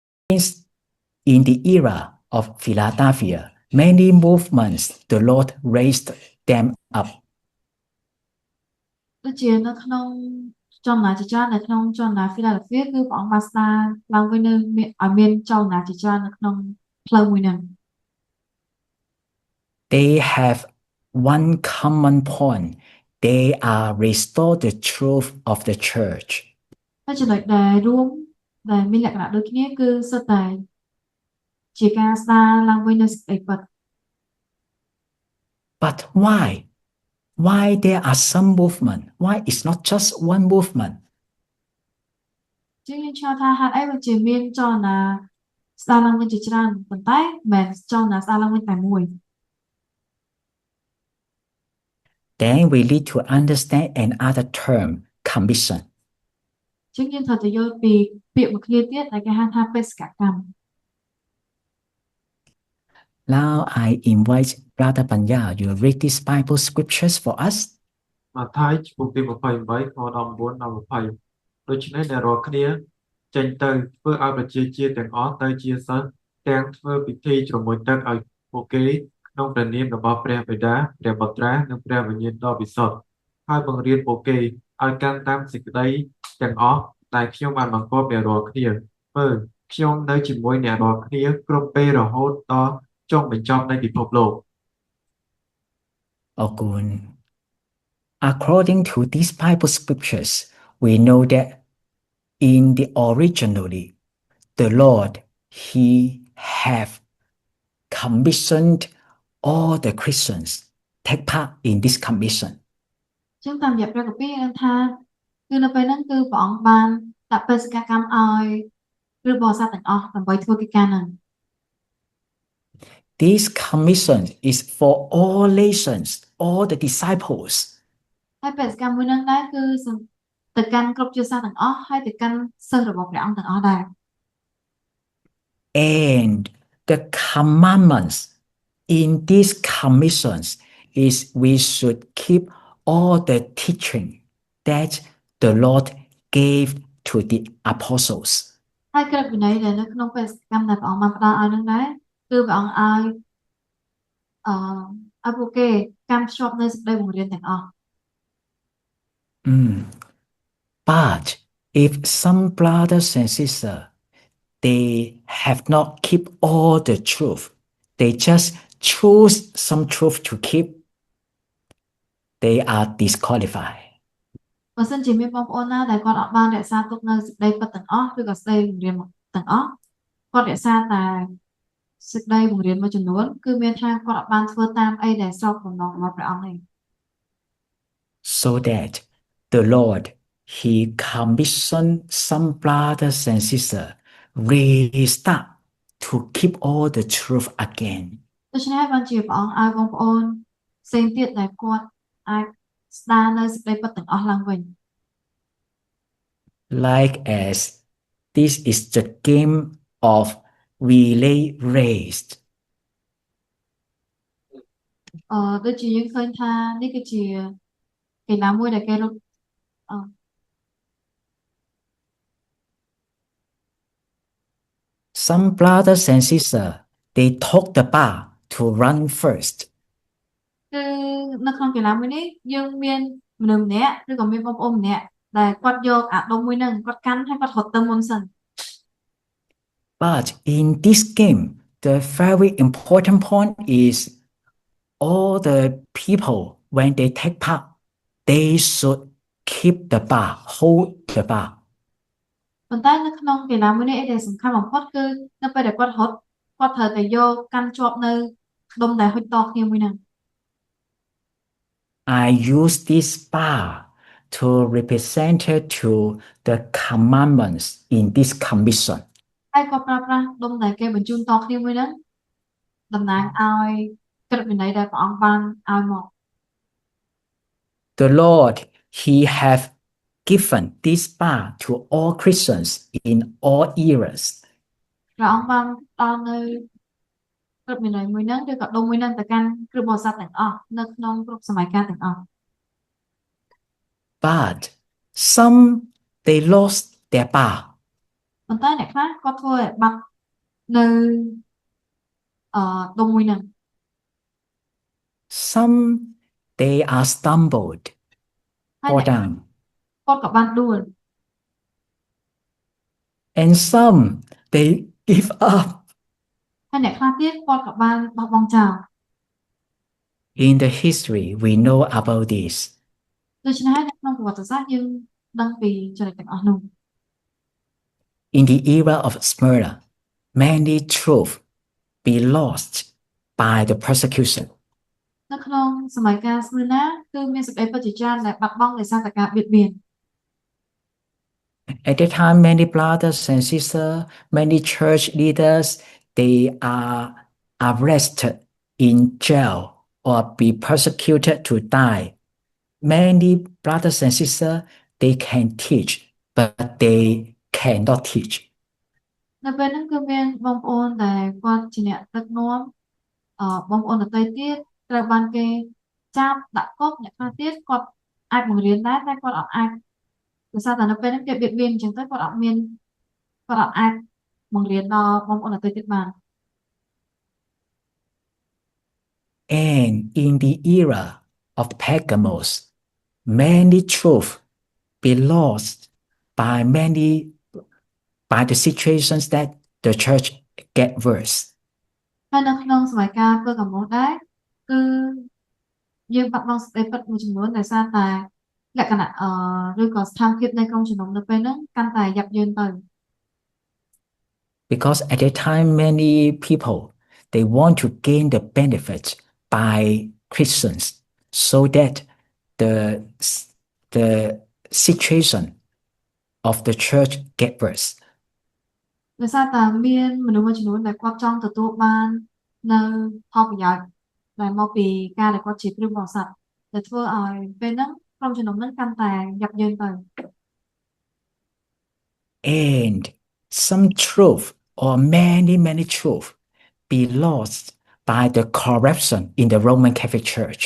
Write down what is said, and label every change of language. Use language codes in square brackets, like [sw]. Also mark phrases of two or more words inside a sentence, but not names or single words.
[en] in the era of Philadelphia, many movements the Lord raised them up. [km] ដូចជានៅក្នុងចលនាជាច្រើននៅក្នុងចលនា Philadelphia គឺព្រះអង្គបានស្ដារឡើងវិញនៅឲ្យមានចលនាជាច្រើននៅក្នុងផ្លូវមួយហ្នឹង [en] They have one common point. They are restore the truth of the church. [km] ហើយចំណុចដែលរួមដែលមានលក្ខណៈដូចគ្នាគឺសុទ្ធតែជាការស្ដារឡើងវិញនូវសេចក្តីពិត [en] But why? Why there are some movement? Why it's not just one movement? [km] ជាងយើងឆ្លងថាហេតុអីវាជាមានចលនាស្ដារឡើងវិញជាច្រើនប៉ុន្តែមិនមែនចលនាស្ដារឡើងវិញតែមួយ [en] Then we need to understand another term, commission. [km] ជាងយើងត្រូវតែយល់ពីពាក្យមួយគ្នាទៀតដែលគេហៅថាបេសកកម្ម [en] Now I invite Brother Panya, you read these Bible scriptures for us. [km] ម៉ាថាយជំពូកទី28ខ19ដល់20ដូច្នេះអ្នករាល់គ្នាចេញទៅធ្វើឲ្យប្រជាជាតិទាំងអស់ទៅជាសិស្សទាំងធ្វើពិធីជ្រមុជទឹកឲ្យពួកគេក្នុងព្រះនាមរបស់ព្រះបិតាព្រះបុត្រានិងព្រះវិញ្ញាណដ៏វិសុទ្ធហើយបង្រៀនពួកគេឲ្យកាន់តាមសេចក្តីទាំងអស់ដែលខ្ញុំបានបង្គាប់អ្នករាល់គ្នាមើលខ្ញុំនៅជាមួយអ្នករាល់គ្នាគ្រប់ពេលរហូតដល់ចុងបញ្ចប់នៃពិភពលោក Ogun. [en] According to these Bible scriptures, we know that in the originally, the Lord, He have commissioned all the Christians take part in this commission. [km] ចឹងតាមរយៈព្រះគម្ពីរយើងថាគឺនៅពេលហ្នឹងគឺព្រះអង្គបានដាក់បេសកកម្មឲ្យគ្រិស្តបរិស័ទទាំងអស់ដើម្បីធ្វើកិច្ចការហ្នឹង [en] This commission is for all nations, all the disciples. [km] ហើយបេសកកម្មមួយហ្នឹងដែរគឺទៅកាន់គ្រប់ជាសាសទាំងអស់ហើយទៅកាន់សិស្សរបស់ព្រះអង្គទាំងអស់ដែរ [en] And the commandments in these commissions is we should keep all the teaching that the Lord gave to the apostles. [km] ហើយក្រឹតវិន័យដែលនៅក្នុងបេសកកម្មដែលព្រះអង្គបានផ្ដល់ឲ្យនឹងដែរគឺព្រះអង្គឲ្យពួកគេកាន់ភ្ជាប់នៅសេចក្តីបង្រៀនទាំងអស់ [en] But if some brothers and sisters they have not keep all the truth, they just choose some truth to keep, they are disqualified. [km] បើសិនជាមានបងប្អូនណាដែលគាត់អត់បានរក្សាទុកនៅសេចក្តីពិតទាំងអស់ឬក៏សេចក្តីបង្រៀនទាំងអស់គាត់រក្សាតែសេចក្តីបង្រៀនមួយចំនួនគឺមានថាគាត់អត់បានធ្វើតាមអីដែលស្របបំណងរបស់ព្រះអង្គទេ [en] So that the Lord, He commissioned some brothers and sisters restart to keep all the truth again. [km] ដូច្នេះបានជាព្រះអង្គឲ្យបងប្អូនផ្សេងទៀតដែលគាត់អាចស្ដារនៅសេចក្តីពិតទាំងអស់ឡើងវិញ [en] Like as this is the game of relay race. [km] ដូចជាយើងឃើញថានេះគឺជាកីឡាមួយដែលគេរត់ [en] Some brothers and sisters they took the bar to run first. [km] គឺនៅក្នុងកីឡាមួយនេះយើងមានមនុស្សម្នាក់ឬក៏មានបងប្អូនម្នាក់ដែលគាត់យកអាដុំមួយហ្នឹងគាត់កាន់ហើយគាត់រត់ទៅមុនសិន [en] But in this game, the very important point is all the people, when they take part, they should keep the bar, hold the bar. [km] ប៉ុន្តែនៅក្នុងកីឡាមួយនេះអីដែលសំខាន់បំផុតគឺនៅពេលដែលគាត់រត់គាត់ត្រូវតែយកកាន់ជាប់នៅដុំដែលហុចតគ្នាមួយហ្នឹង [en] I use this bar to represent to the commandments in this commission. [km] ហើយគាត់ប្រើប្រាស់ដុំដែលគេបញ្ជូនតគ្នាមួយហ្នឹងតំណាងឲ្យក្រឹតវិន័យដែលព្រះអង្គបានឲ្យមក [en] The Lord, He have given this bar to all Christians in all eras. [km] ព្រះអង្គបានដល់នៅក្រឹតវិន័យមួយហ្នឹងឬក៏ដុំមួយហ្នឹងទៅកាន់គ្រិស្តបរិស័ទទាំងអស់នៅក្នុងគ្រប់សម័យកាលទាំងអស់ [en] But some they lost their bar. [km] ប៉ុន្តែអ្នកខ្លះគាត់ធ្វើឲ្យបាត់នៅដុំមួយហ្នឹង [en] Some they are stumbled, [km] ហើយ [en] fall [km] អ្នក [en] down, [km] គាត់ក៏បានដួល [en] and some they give up. [km] ហើយអ្នកខ្លះទៀតគាត់ក៏បានបោះបង់ចោល [en] In the history, we know about this. [km] ដូច្នេះហើយនៅក្នុងប្រវត្តិសាស្ត្រយើងដឹងពីចរិតទាំងអស់នោះ [en] In the era of Smyrna, many truths be lost by the persecution. [km] នៅក្នុងសម័យកាលស្មឺណាគឺមានសេចក្តីពិតជាច្រើនដែលបាត់បង់ដោយសារតែការបៀតបៀន [en] At that time, many brothers and sisters, many church leaders, they are arrested in jail or be persecuted to die. Many brothers and sisters, they can teach, but they cannot teach. [km] នៅពេលហ្នឹងគឺមានបងប្អូនដែលគាត់ជាអ្នកដឹកនាំបងប្អូនដទៃទៀតត្រូវបានគេចាប់ដាក់គុកអ្នកខ្លះទៀតគាត់អាចបង្រៀនដែរតែគាត់អត់អាចដោយសារតែនៅពេលហ្នឹងគេបៀតបៀនអញ្ចឹងទៅគាត់អត់អាចបង្រៀនដល់បងប្អូនដទៃទៀតបាន [en] And in the era of Pergamos, many truths be lost by the situations that the church get worse. [km] ហើយនៅក្នុងសម័យកាលគឺកមុសដែរគឺយើងបាត់បង់សេចក្តីពិតមួយចំនួនដោយសារតែលក្ខណៈឬក៏ស្ថានភាពនៃក្រុមជំនុំនៅពេលហ្នឹងកាន់តែយ៉ាប់យ៉ឺនទៅ [en] Because at that time, many people, they want to gain the benefit by Christians so that the situation of the church get worse. [km] ដោយសារតែមានមនុស្សមួយចំនួនដែលគាត់ចង់ទទួលបាននៅផលប្រយោជន៍ដែលមកពីការដែលគាត់ជាគ្រីស្ទបរិស័ទដែលធ្វើឲ្យពេលហ្នឹងក្រុមជំនុំហ្នឹងកាន់តែយ៉ាប់យ៉ឺនទៅ [en] And some truth or many truth be lost by the corruption in the Roman Catholic Church.